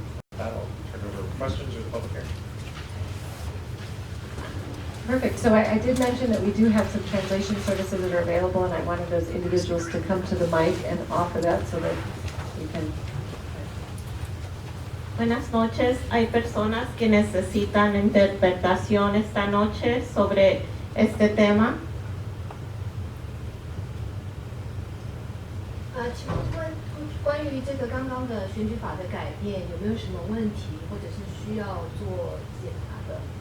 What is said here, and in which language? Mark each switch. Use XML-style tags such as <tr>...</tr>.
<en>With that, I'll turn it over for questions or the public hearing. Perfect. So I did mention that we do have some translation services that are available, and I wanted those individuals to come to the mic and offer that so that you can.</en> <es>Buenas noches. Hay personas que necesitan interpretación esta noche sobre este tema.</es> <zh>请问关于这个刚刚的选举法的改变，有没有什么问题，或者是需要做检查的？</zh>